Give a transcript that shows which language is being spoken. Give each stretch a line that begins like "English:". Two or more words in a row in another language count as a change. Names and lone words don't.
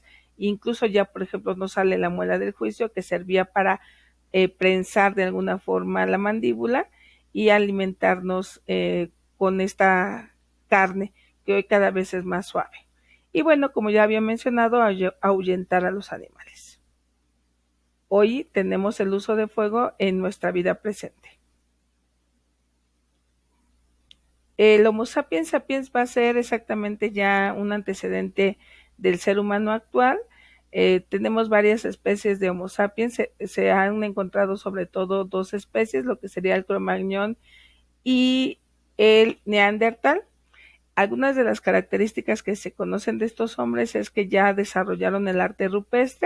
Spanish: Incluso ya, por ejemplo, nos sale la muela del juicio, que servía para prensar de alguna forma la mandíbula, y alimentarnos con esta carne que hoy cada vez es más suave. Y bueno, como ya había mencionado, ahuyentar a los animales. Hoy tenemos el uso de fuego en nuestra vida presente. El Homo sapiens sapiens va a ser exactamente ya un antecedente del ser humano actual. Tenemos varias especies de Homo sapiens, se han encontrado sobre todo dos especies, lo que sería el Cro-Magnon y el Neandertal. Algunas de las características que se conocen de estos hombres es que ya desarrollaron el arte rupestre.